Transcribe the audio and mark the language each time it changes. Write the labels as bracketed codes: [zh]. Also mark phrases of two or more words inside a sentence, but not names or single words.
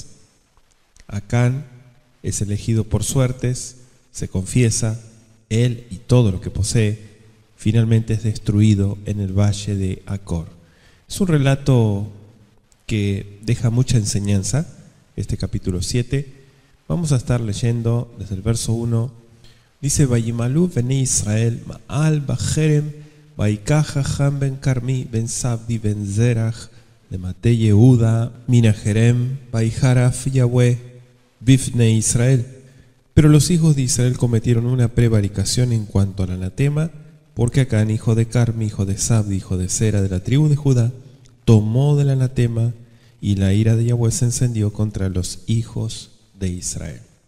[es] Acán es elegido por suertes, se confiesa, él y todo lo que posee, finalmente es destruido en el valle de Acor. Es un relato que deja mucha enseñanza, este capítulo 7. Vamos a estar leyendo desde el verso 1. Dice: [he] וימעלו בני ישראל מעל בחרם ויקח עכן בן כרמי בן זבדי בן זרח למטה יהודה מן החרם ויחר אף יהוה בפני ישראל. [es] Pero los hijos de Israel cometieron una prevaricación en cuanto al anatema, porque Acán, hijo de Carmi, hijo de Zabdi, hijo de Zera, de la tribu de Judá, tomó del anatema, y la ira de Yahweh se encendió contra los hijos de Israel.